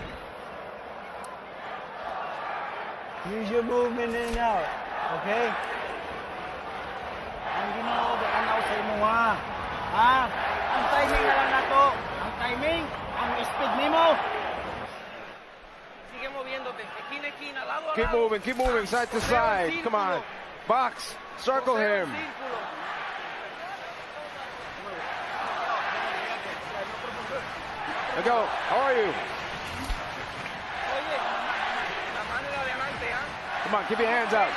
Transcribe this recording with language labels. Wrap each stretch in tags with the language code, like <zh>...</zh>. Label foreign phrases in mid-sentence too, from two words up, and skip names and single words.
<en>Use your movement in and out.</en> <ceb>Okay? Ang ginagawa sa imo ha? Ang timing na lang nato. Ang timing, ang speed nimo.</ceb> <es>Sigue moviéndote. Esquina, esquina, lado a lado.</es> <en>Keep moving, side to side. Come on. Box. Circle him. Let go. How are you? Come on, keep your hands out.</en>